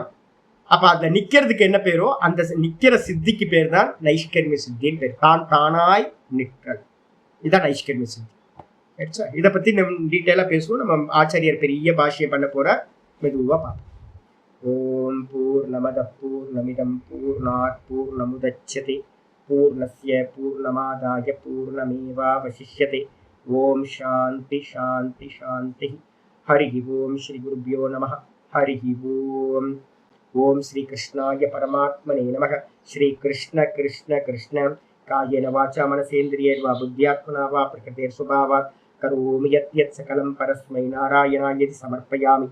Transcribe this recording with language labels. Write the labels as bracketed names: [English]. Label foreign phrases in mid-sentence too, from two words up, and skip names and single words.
[Tamil] அப்ப அதுல நிக்கிறதுக்கு என்ன பேரோ அந்த நிக்கிற சித்திக்கு பேர் தான் நைஷ்கர்மிய சித்தின்னு பேர். தானாய் நிற்றல், இதான் நைஷ்கர்மிய சித்தி. இதை பத்தி நம்ம டீட்டெயிலா பேசுவோம். நம்ம ஆச்சாரியர் பெரிய பாஷ்யம் பண்ண போற, மெதுவா பார்ப்போம். [Sanskrit] ॐ पूर्णमदः पूर्णमिदम् पूर्णात् पूर्णमुदच्यते पूर्णस्य पूर्णमादाय पूर्णमेवावशिष्यते. ॐ शान्तिः शान्तिः शान्तिः. हरि ॐ. श्री गुरुभ्यो नमः। हरि ॐ। ॐ श्री कृष्णाय परमात्मने नमः. श्री कृष्ण कृष्ण कृष्ण कायेन वाचा मनसेन्द्रियैर्वा बुद्ध्यात्मना वा प्रकृतेः स्वभावात् करोमि यद् यत् सकलं परस्मै नारायणायेति समर्पयामि.